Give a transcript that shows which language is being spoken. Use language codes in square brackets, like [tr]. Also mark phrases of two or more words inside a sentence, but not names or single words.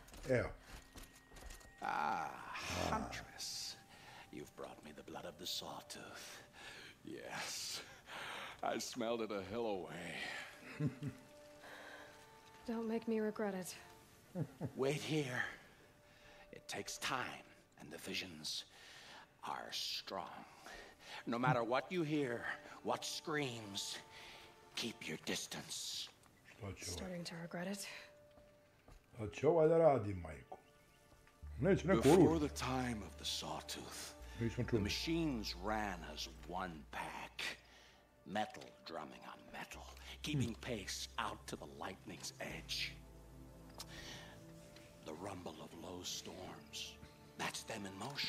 [sr] Evo. [en] Huntress. You've brought me the blood of the sawtooth. Yes. I smelled it a hill away. Don't make me regret it. Wait here. It takes time, and the visions are strong. No matter what you hear, what screams, keep your distance. Starting to regret it. [sr] Da će ovaj da radi, majku. Neće neko [en] Before [sr] uručiti. [en] the time of the sawtooth, [sr] Nisam [en] the [sr] čuo. [en] machines ran as one pack. Metal drumming on metal, keeping pace out to the lightning's edge. The rumble of low storms, that's them in motion.